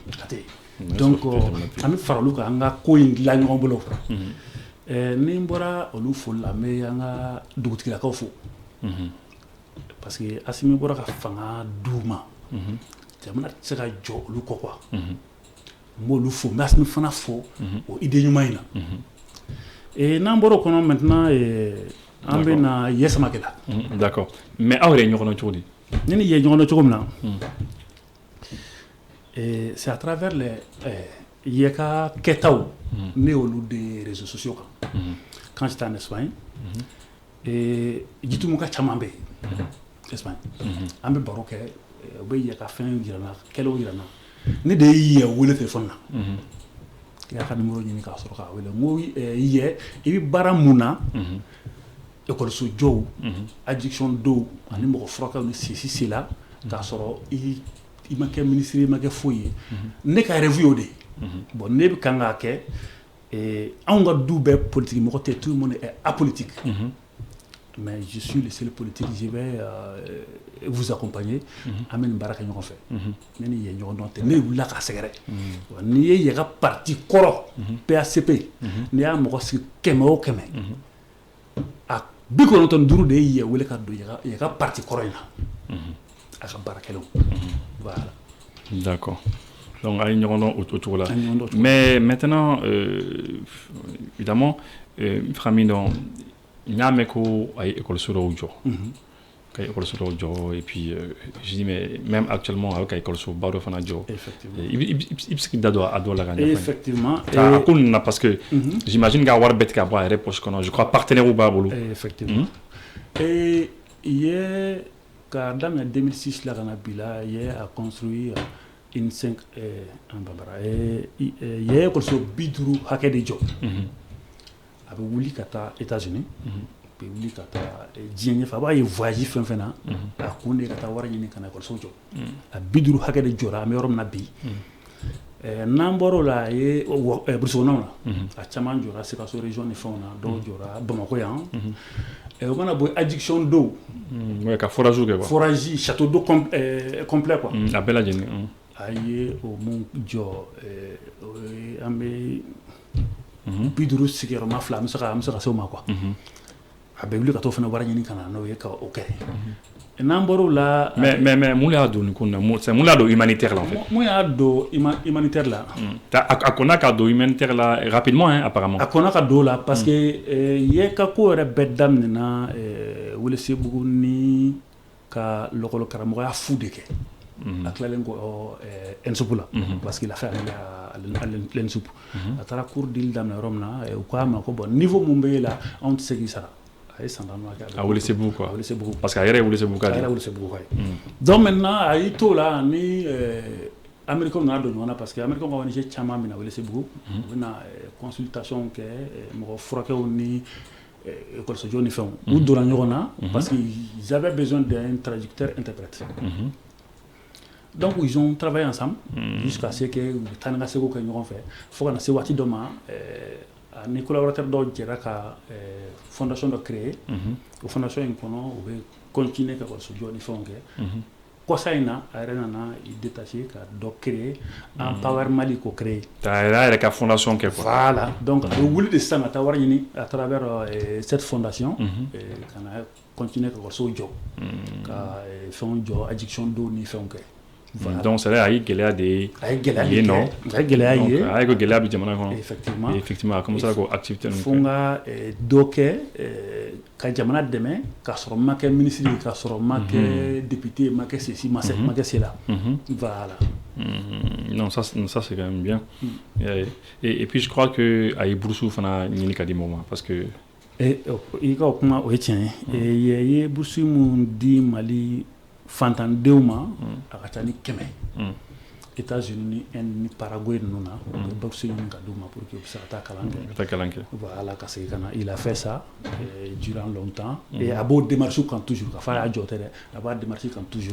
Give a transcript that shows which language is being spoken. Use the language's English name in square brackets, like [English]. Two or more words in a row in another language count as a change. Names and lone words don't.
[Bambara] a tɛ yen donc an bɛ fara olu kan an ka ko in dilan ɲɔgɔn bolo ni n bɔra olu foli la n bɛ an ka dugutigilakaw fo [French] parce que [Bambara] Assimi bɔra ka fanga d'u ma jamana tɛ se ka jɔ olu kɔ quoi n b'olu fo n bɛ Assimi fana fo o idée ɲuman in na n'an bɔra o kɔnɔ maintenant an bɛ na Yɛ Samakɛ la [French] d'accord mais [Bambara] aw yɛrɛ ye ɲɔgɔn dɔn cogo di ne ni Yɛ ɲɔgɔn dɔn cogo min na [French] c'est à travers les [Bambara] Yɛ ka kɛtaw ne y'olu de [French] réseaux sociaux [Bambara] kan [French] quand j'étais en Espagne [Bambara] jitumu ka caman bɛ yen Espagne an bɛ baro kɛ u bɛ Yɛ ka fɛn yira n na kɛlɛw yira n na ne de ye Yɛ wele téléphone na i y'a ka numéro ɲini k'a sɔrɔ k'a wele n ko Yɛ i bɛ baara mun na écoliso jɔw addiction dɔw ani mɔgɔ furakɛw ni sisi la k'a sɔrɔ i ma kɛ ministre i ma kɛ foyi ye ne ka rêve y'o de ye bon ne bɛ kan k'a kɛ anw ka du bɛɛ politique mɔgɔ tɛ [French] tout le monde est apolitique mais je suis le seul politique je vais vous accompagner [Bambara] an bɛ nin baara kɛ ɲɔgɔn fɛ ne ni Yɛ ɲɔgɔn dɔn tɛ ne wulila k'a sɛgɛrɛ n'i ye Yɛ ka parti kɔrɔ PACP n'i y'a mɔgɔ sigi 100 o 100 a 95 de ye Yɛ wele ka don Yɛ ka parti kɔrɔ in na a ka baarakɛlaw voilà [French] d'accord donc [Bambara] a ye ɲɔgɔn dɔn o cogo la [French] mais maintenant évidemment [Bambara] n fɛ ka min dɔn n y'a mɛn ko a ye écoliso dɔw jɔ ka écoliso dɔw jɔ [French] et puis je dis mais même actuellement [Bambara] a bɛ ka écoliso ba dɔ fana jɔ i bɛ se k'i da don a dɔw la ka ɲɛfɔ effectivement a ko ninnu na [French] parce que j'imagine [Bambara] k'a wari bɛɛ tigɛ ka bɔ a yɛrɛ poche kɔnɔ [French] je crois partenaires [Bambara] b'a bolo effectivement Yɛ k'a daminɛ 2006 la ka na bi la Yɛ [French] a construit une 5 en Bambara [Bambara] Yɛ écoliso 50 hakɛ de jɔ a bɛ wuli ka taa États-Unis a bɛ wuli ka taa diɲɛ ɲɛfɛ a b'a ye voyage fɛn fɛn na a kun de ka taa wari ɲini ka na écoliso jɔ a 50 hakɛ de jɔra an bɛ yɔrɔ min na bi n'an bɔra o la a ye burusi kɔnɔnaw na a caman jɔra Sikaso région ni fɛnw na dɔw jɔra Bamakɔ yan o mana bɔ addiction dɔw ka forage kɛ quoi [French] forage château d'eau complet quoi [Bambara] a bɛɛ lajɛlen a ye o mun jɔ an bɛ 50 sigiyɔrɔma 2 an bɛ se ka se o ma quoi a bɛ wuli ka t'o fana wari ɲini ka na n'o ye ka o kɛ n'an bɔr'o la mais mun y'a don nin ko na c'est mun y'a don humanitaire la [French] en fait [Bambara] mun y'a don humanitaire la a kɔnna ka don humanitaire la [French] rapidement hein apparemment [Bambara] a kɔnna ka don la [French] parce que [Bambara] ye ka ko yɛrɛ bɛɛ daminɛna Welesebugu ni ka lɔkɔlɔ karamɔgɔya fu de kɛ a tilalen ko ENSUP la [French] parce qu'il a fait à l'ENSUP [Bambara] a taara cours dili daminɛ yɔrɔ min na u k'a ma ko [French] bon niveau [Bambara] mun b'e la anw tɛ se k'i sara a ye san 10 kɛ a Welesebugu quoi a Welesebugu [French] parce que [Bambara] a yɛrɛ ye Welesebugu ka de a yɛrɛ Welesebugu ka ye [French] donc maintenant [Bambara] a y'i t'o la ni Américains nana don ɲɔgɔn na [French] parce que Américains [Bambara] ka ONG caman bɛ na Welesebugu u bɛ na consultation kɛ mɔgɔ furakɛw ni école ni fɛnw u donna ɲɔgɔn na [French] parce qu'ils avaient besoin d'un traducteur interprète donc ils ont travaillé ensemble jusqu'à ce que [Bambara] u bɛ taa ni ka seginw kɛ ɲɔgɔn fɛ fo ka na se waati dɔ ma ni collaborateur dɔw jɛra ka fondation dɔ créer o fondation in kɔnɔ u bɛ continuer ka école ni fɛnw kɛ kɔsa in na a yɛrɛ nana i détacher ka dɔ créer Empower Mali ko créer a yɛrɛ ka fondation kɛ quoi [French] voilà donc [Bambara] a bɛ wuli de sisan ka taa wari ɲini [French] à travers cette fondation [Bambara] ka na continuer ka école jɔ ka fɛnw jɔ addiction dɔw ni fɛnw kɛ [French] voilà. Donc c'est là [Bambara] a ye gɛlɛya de ye a ye gɛlɛya ye non a ye gɛlɛya ye a ye ko gɛlɛya bɛ jamana kɔnɔ effectivement a commencé ko activité fo n ka dɔ kɛ ka jamana dɛmɛ k'a sɔrɔ n ma kɛ ministre ye k'a sɔrɔ n ma kɛ député ye n ma kɛ ceci ma kɛ cela voilà [French] non ça c'est quand même bien et puis je crois que [Bambara] a ye bourse fana ɲini ka di mɔgɔw ma [French] parce que [Bambara] i ka o kuma o ye tiɲɛ ye ye bourse mun di Mali fantandenw ma a ka ca ni 100 États-Unis ni Inde ni Paraguay ninnu na u bɛ bourse ɲini ka d'u ma [French] pour que [Bambara] u bɛ se ka taa kalan kɛ voilà ka segin ka na [French] il a fait ça durant longtemps et [Bambara] a b'o démarche kan toujours ka fɔ a y'a jɔ tɛ dɛ a b'a démarche kan toujours